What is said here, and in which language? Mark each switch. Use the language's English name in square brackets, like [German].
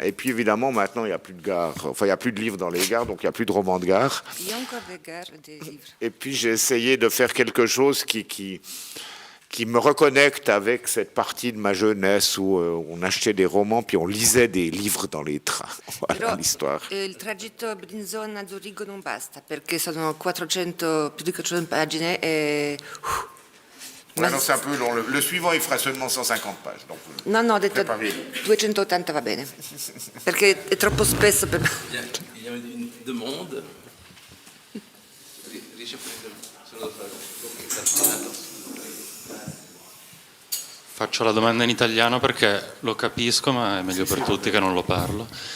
[French] Et puis évidemment, maintenant, il n'y a plus de gares. Enfin, il n'y a plus de livres dans les gares, donc il n'y a plus de romans de gare. Il y a encore des gares, des livres. Et puis j'ai essayé de faire quelque chose qui me reconnecte avec cette partie de ma jeunesse où on achetait des romans puis on lisait des livres dans les trains. Voilà l'histoire. [Italian] Il tragitto Brianzone-Zurigo non basta perché sono 400, più di 400 pagine e... [French] Ouais, non, c'est un peu long. Le suivant, il fera seulement 150 pages. Donc, [Italian] No, ho detto [French] préparez-le. [Italian] 280 va bene, perché è troppo spesso per me. [French] Il y a une demande. [Italian] Riesci a prendere solo Faccio la domanda in italiano perché lo capisco, ma è meglio per tutti che non lo parlo.